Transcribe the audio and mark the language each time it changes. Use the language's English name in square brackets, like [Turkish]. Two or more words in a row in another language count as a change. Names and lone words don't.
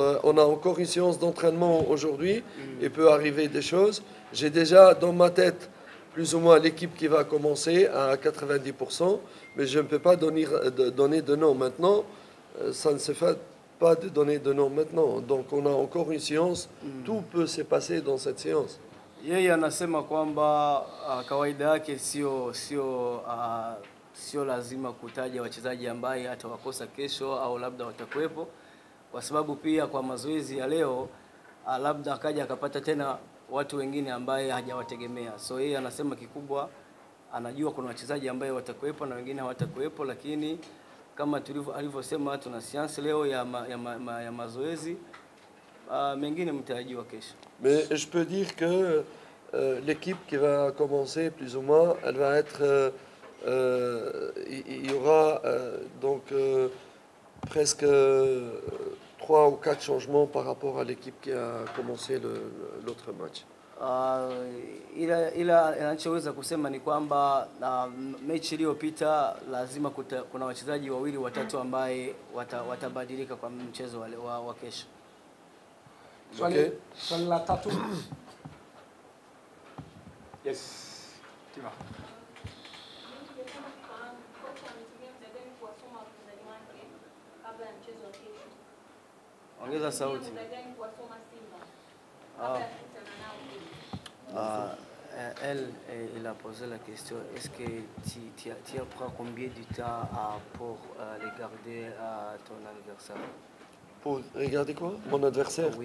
[French] on a encore une séance d'entraînement aujourd'hui. Il peut arriver des choses. J'ai déjà dans ma tête plus ou moins l'équipe qui va commencer à 90%, mais je ne peux pas donner de nom maintenant. Ça ne se fait pas de donner de nom maintenant. Donc on a encore une séance. Tout peut se passer dans cette séance. [Swahili] Yeye anasema kwamba kawaida yake sio lazima kutaja wachezaji ambaye atawakosa kesho au labda watakuwepo, kwa sababu pia kwa mazoezi ya leo labda akaja akapata tena watu wengine ambaye hajawategemea. So yeye anasema kikubwa anajua kuna wachezaji ambaye watakuwepo na wengine hawatakuwepo, lakini kama alivyosema tuna séance leo ya mazoezi, mengine mtarajiwa kesho. [French] Mais je peux dire que l'équipe qui va commencer plus ou moins, elle va être il y aura donc presque 3 ou 4 changements par rapport à l'équipe qui a commencé l'autre match. [Swahili] Ila anachoweza kusema ni kwamba mechi iliyopita lazima kuna wachezaji wawili watatu ambaye watabadilika kwa mchezo wa kesho. Swali la tatu. Yes. Tima. Ongeza sauti. [French] Elle a posé la question, est-ce que tu apprends combien de temps pour regarder ton adversaire? Pour regarder quoi? Mon adversaire, oui.